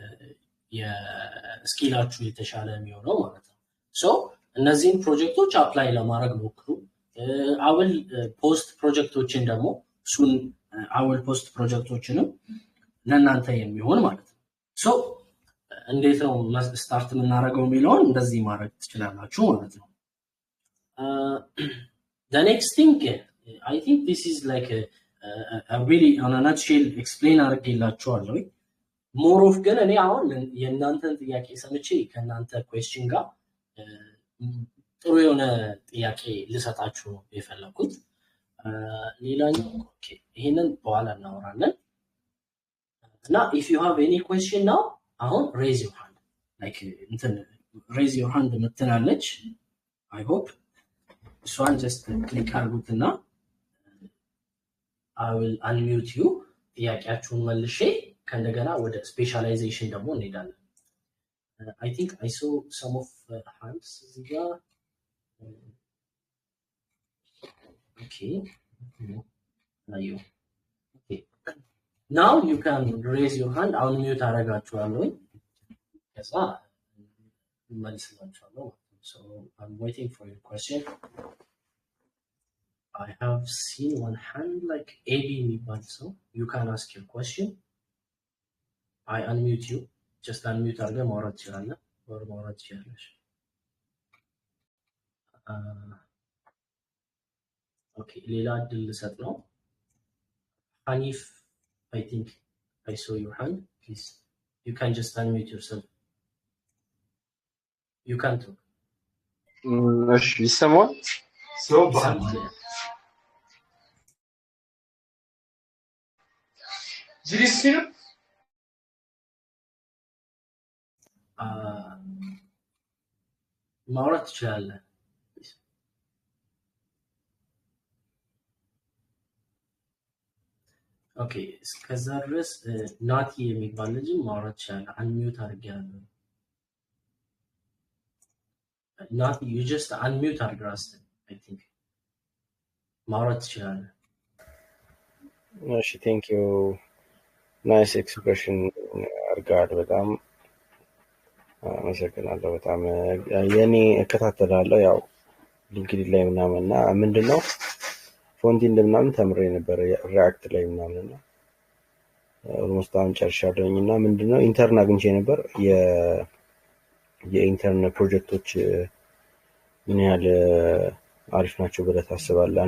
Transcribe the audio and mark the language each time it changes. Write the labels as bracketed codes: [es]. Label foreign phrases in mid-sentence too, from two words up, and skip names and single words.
[am] የስኪላችሁ የተሻለ የሚሆነው ማለት ነው። ሶ እነዚህን ፕሮጀክቶች አፕላይ ለማድረግ ሞክሩ። አወል ፖስት ፕሮጀክቶችን ደግሞ አወል ፖስት ፕሮጀክቶችንም ለእናንተ የሚሆን ማለት ነው። ሶ እንዴት ነው ስታርት የምናደርገው የሚለውን እንደዚህ ማድረግ ትችላላችሁ ማለት ነው። [en] The next thing, I think this is like a really on a nutshell explain [am] አድርጌላችኋለሁ። [en] more of [am] ግን እኔ አሁን የእናንተን ጥያቄ ሰምቼ ከእናንተ ኩዌስችን ጋር ጥሩ የሆነ ጥያቄ ልሰጣችሁ ነው የፈለኩት። ሌላኛው ይሄንን በኋላ እናወራለን እና [en] if you have any question now [am] አሁን [en] raise your hand like [am] እንትን [en] raise your hand [am] ምትላለች [en] I hope [am] እሷን [en] just click [am] አድርጉትና [en] I will unmute you [am] ጥያቄያችሁን መልሼ ከእንደገና ወደ ስፔሻላይዜሽን ደግሞ እንሄዳለን። [en] I think I saw some of hands [am] እዚህ ጋር [en] okay okay now you can raise your hand unmute [am] አደርጋችኋለሁ ከዛ መልስላችኋለሁ። [en] So I'm waiting for your question. I have seen one hand like AB [am] የሚባል ሰው [en] you can ask your question. I unmute you. Just unmute [am] አድርገህ ማውራት ትችላለህ ወር ማውራት ትችላለሽ። [en] Okay, [am] ሌላ እድል ልሰጥ ነው። [en] Hanif, I think I saw your hand. Please, you can just unmute yourself. You can talk. [am] እሺ ይሰማል? ማውራት ትችላለህ። ኦኬ እስከዛ ድረስ ናቲ የሚባል ልጅ ማውራት ትችላለህ። አንሚዩት አድርጌያለሁ። [en] ናቲ you just unmute [am] አድርገህ ራስህ [en] I think [am] ማውራት ትችላለህ። እሺ [en] thank you nice expression [am] አርጋድ በጣም አመሰግናለሁ። በጣም የኔ እከታተላለሁ ያው ሊንክድኢን ላይ ምናምንና ምንድነው ፎንት እንደምናምን ተምሬ ነበር ሪአክት ላይ ምናምንና ኦልሞስት አሁን ጨርሻለሁኝና ምንድነው ኢንተርን አግኝቼ ነበር የኢንተርን ፕሮጀክቶች ምን ያህል አሪፍ ናቸው ብለህ ታስባለህ?